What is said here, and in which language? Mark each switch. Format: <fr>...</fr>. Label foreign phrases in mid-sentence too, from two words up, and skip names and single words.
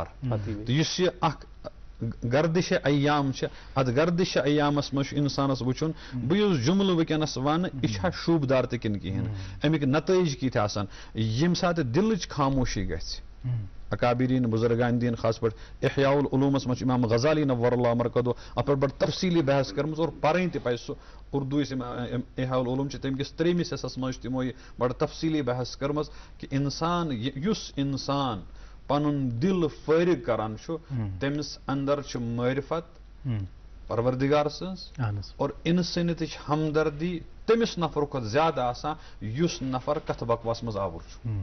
<ks>تہٕ یُس یہِ اکھ گردِشِ ایام چھِ اتھ گردِشِ ایامس منٛز چھُ انسانس وٕچھُن بہٕ یُس جملہٕ وٕنکیٚنس ونہٕ یہِ چھا شوٗبدار تہِ کِنہٕ کِہینۍ. امیِکۍ نتٲیج کِتھ آسان ییٚمہِ ساتہٕ دِلٕچ خاموشی گژھِ. اکابریٖن بُزرگان دیٖن خاص پٲٹھۍ احیاء العلوٗمس منٛز چھُ امام غزالی نور اللہ مرکزو اتھ پٮ۪ٹھ بڑٕ تفصیٖلی بحث کٔرمٕژ اور پرٕنۍ تہِ پزِ سُہ اردو یُس احیاء العلوٗم چھِ تمہِ کِس 3مِس حصس منٛز چھِ تِمو یہِ بڑٕ تفصیٖلی بحث کٔرمٕژ کہِ انسان یُس انسان پنُن دِل فٲرِغ کران چھُ تٔمِس اندر چھِ معرفت پروردگار سٕنٛز اور انسٲنیتٕچ ہمدردی تٔمِس نفرٕ کھۄتہٕ زیادٕ آسان یُس نفر کتھ بکواس منٛز آوُر چھُ.</ks>